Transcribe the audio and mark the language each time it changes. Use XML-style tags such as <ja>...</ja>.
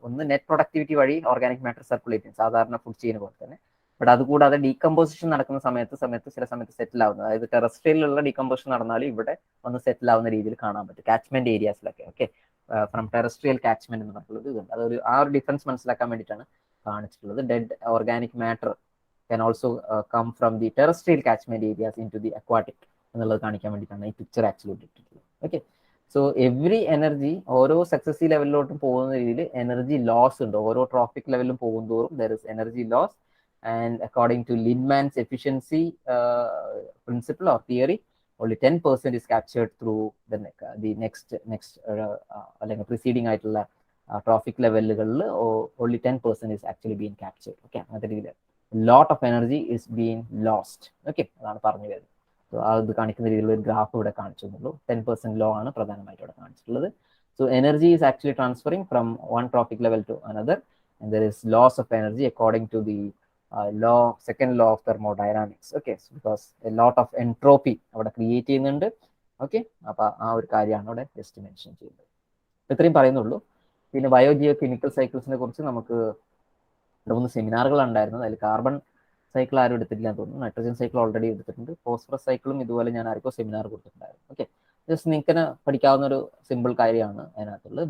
<ml>ഒന്ന് net productivity വഴി organic matter circulate ചെയ്യും, സാധാരണ ഫുഡ് ചെയിൻ പോലെ തന്നെ. ബട്ട് അതുകൂടാതെ ഡീകമ്പോസിഷൻ നടക്കുന്ന സമയത്ത് ചില സമയത്ത് സെറ്റിൽ ആവുന്നത്, അതായത് ടെറസ്ട്രിയലിലുള്ള ഡീകമ്പോസിഷൻ നടന്നാൽ ഇവിടെ ഒന്ന് സെറ്റിൽ ആവുന്ന രീതിയിൽ കാണാൻ പറ്റും catchment ഏരിയാസിലൊക്കെ. Okay, from terrestrial catchment എന്ന് പറഞ്ഞിട്ടുള്ളത് ഇതുണ്ട്. അതൊരു ആ ഒരു ഡിഫറൻസ് മനസ്സിലാക്കാൻ വേണ്ടിയിട്ടാണ് കാണിച്ചിട്ടുള്ളത്.</ml> <en>dead organic matter can also come from the terrestrial catchment areas into the aquatic</en> <ml>എന്നുള്ളത് കാണിക്കാൻ വേണ്ടിയിട്ടാണ് ഈ പിക്ചർ ആക്ച്വലി ഇട്ടിട്ടുള്ളത്. ഓക്കെ, സോ എവറി എനർജി ഓരോ സക്സസീവ് ലെവലിലോട്ടും പോകുന്ന രീതിയിൽ എനർജി ലോസ് ഉണ്ട്. ഓരോ ട്രോഫിക് ലെവലിലും പോകുന്തോറും</ml> <en>There is energy loss. And according to Linman's efficiency principle or theory, only 10% is captured through the next</en> <ml>അല്ലെങ്കിൽ</ml> <en>preceding</en> <ml>ആയിട്ടുള്ള trophic ലെവലുകളിൽ</ml> <en>only 10% is actually being captured. Okay,</en> <ml>അങ്ങനത്തെ രീതിയിൽ</ml> <en>Lot of energy is being lost. Okay,</en> <ml>അതാണ് പറഞ്ഞു വരുന്നത്. So അത് കാണിക്കുന്ന രീതിയിലുള്ള ഒരു ഗ്രാഫ് ഇവിടെ കാണിച്ചിട്ടുള്ളൂ. 10% ലോ ആണ് പ്രധാനമായിട്ട് ഇവിടെ കാണിച്ചിട്ടുള്ളത്.</ml> <en>So energy is actually transferring from one trophic level to another, and there is loss of energy according to the second law of thermodynamics. Okay, so because a lot of entropy</en> <ml>അവിടെ create ചെയ്യുന്നുണ്ട്. Okay, അപ്പൊ ആ ഒരു കാര്യമാണ് അവിടെ just mention ചെയ്യുന്നത്. ഇത്രയും പറയുന്നുള്ളൂ. പിന്നെ ബയോജിയോ കെമിക്കൽ സൈക്കിൾസിനെ കുറിച്ച് നമുക്ക് 3 സെമിനാറുകൾ ഉണ്ടായിരുന്നത്. അതിൽ കാർബൺ സൈക്കിൾ ആരും എടുത്തിട്ടില്ല എന്ന് തോന്നുന്നു. നൈട്രജൻ സൈക്കിൾ ഓൾറെഡി എടുത്തിട്ടുണ്ട്. ഫോസ്ഫറസ് സൈക്കിളും ഇതുപോലെ ഞാൻ ആർക്കോ സെമിനാർ കൊടുത്തിട്ടുണ്ടായിരുന്നു. ഓക്കെ, ജസ്റ്റ് നിങ്ങൾക്ക് പഠിക്കാവുന്ന ഒരു സിമ്പിൾ കാര്യമാണ് അതിനകത്തുള്ളത്.</ml>